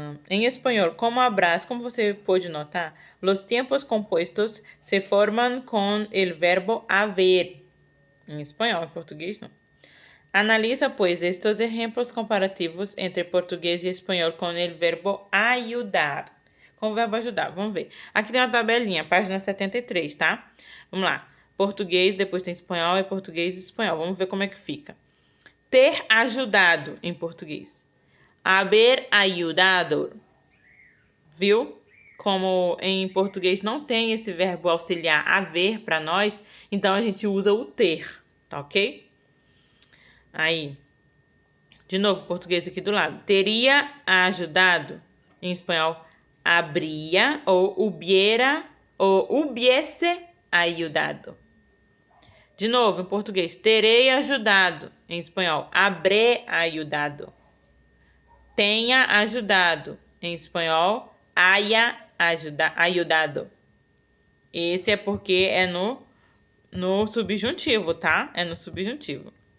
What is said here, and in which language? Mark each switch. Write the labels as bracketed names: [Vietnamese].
[Portuguese] Em espanhol, como habrás, como você pode notar, [Spanish] los tiempos compuestos se forman con el verbo haber. [Portuguese] Em espanhol, em português não. [Spanish] Analiza, pues, estos ejemplos comparativos entre [Portuguese] português e espanhol com o verbo [Spanish] ayudar. [Portuguese] Com o verbo ajudar, vamos ver. Aqui tem uma tabelinha, página 73, tá? Vamos lá. Português, depois tem espanhol, e português e espanhol. Vamos ver como é que fica. Ter ajudado em português. Haber ayudado. Viu? Como em português não tem esse verbo auxiliar haver para nós, então a gente usa o ter, tá ok? Aí, de novo, português aqui do lado. Teria ajudado. Em espanhol, habría ou hubiera ou hubiese ayudado. De novo, em português, terei ajudado. Em espanhol, habré ayudado. Tenha ajudado. Em espanhol, haya ayudado. Esse é porque é no subjuntivo, tá? É no subjuntivo.